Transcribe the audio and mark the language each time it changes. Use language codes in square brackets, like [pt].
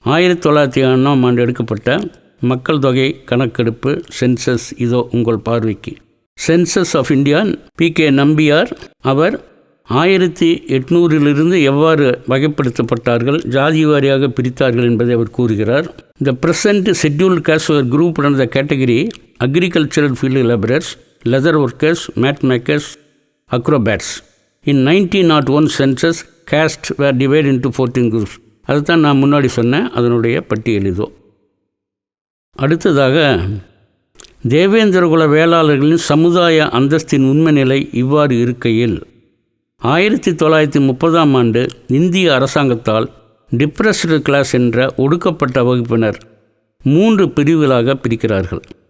[ta] 1901ஆம் ஆண்டு எடுக்கப்பட்ட மக்கள் தொகை கணக்கெடுப்பு சென்சஸ் இதோ உங்கள் பார்வைக்கு. Census of India PK Nambiar அவர் 1800 எவ்வாறு வகைப்படுத்தப்பட்டார்கள், ஜாதி வாரியாக பிரித்தார்கள் என்பதை அவர் கூறுகிறார். [en] The present scheduled castes were grouped under the category agricultural field laborers, leather workers, mat makers, acrobats. In 1901 census, castes were divided into 14 groups. [ta] அதுதான் நான் முன்னாடி சொன்னேன், அதனுடைய பட்டியல் இதோ. அடுத்ததாக தேவேந்திரகுல வேளாளர்களின் சமுதாய அந்தஸ்தின் உண்மை நிலை இவ்வாறு இருக்கையில் 1930ஆம் ஆண்டு இந்திய அரசாங்கத்தால் டிப்ரெஸ்டு கிளாஸ் என்ற ஒடுக்கப்பட்ட வகுப்பினர் 3 பிரிவுகளாக பிரிக்கிறார்கள்.